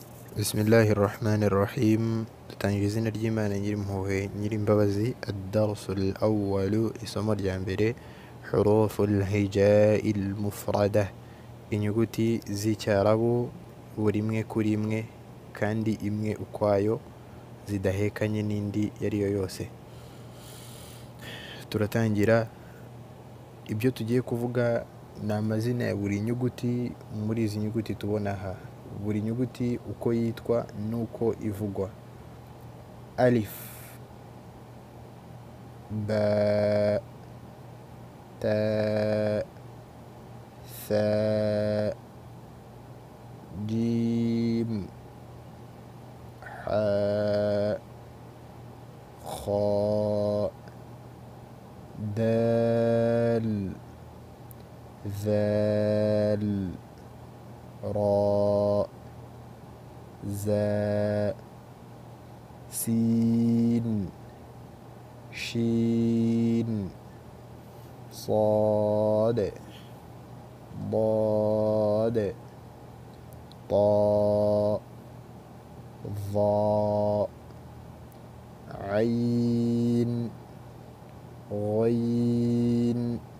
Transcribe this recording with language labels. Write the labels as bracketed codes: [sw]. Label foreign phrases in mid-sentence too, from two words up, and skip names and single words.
[ar] بسم الله الرحمن الرحيم. [rw] Dutangira izina ry'Imana nyirimpuhwe nyirimbabazi. [ar] الدرس الأول, [rw] isomo rya mbere. [ar] حروف الهجاء المفردة, [rw] inyuguti z'icyarabu buri imwe kuri imwe kandi imwe ukwayo, zidahekanye n'indi yariyo yose. Turatangira. Ibyo tugiye kuvuga ni amazina ya buri nyuguti muri izi nyuguti tubona aha. Buri nyuguti uko yitwa nuko ivugwa. [ar] ألف، باء, تاء، ثاء، جيم، حاء، خاء، دال, ذال، را، زا، سين، شين، صاد، ضاد، طاء، ظاء، عين، غين،